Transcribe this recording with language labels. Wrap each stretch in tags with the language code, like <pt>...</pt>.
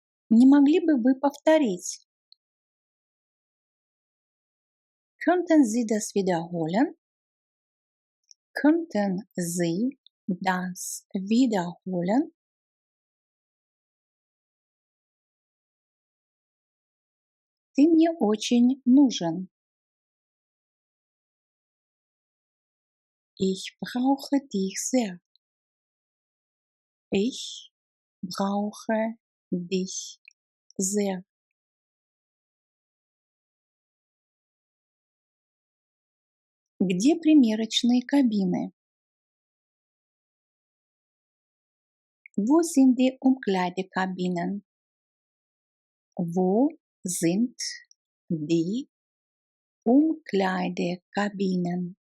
<ru>Не могли бы вы повторить?</ru> <de>Könnten Sie das wiederholen? Könnten Sie das wiederholen?</de> <ru>Ты мне очень нужен.</ru> <de>Ich brauche dich sehr. Ich brauche dich sehr.</de> <ru>Где примерочные кабины?</ru> <de>Wo sind die Umkleidekabinen? Wo sind die Umkleidekabinen?</de>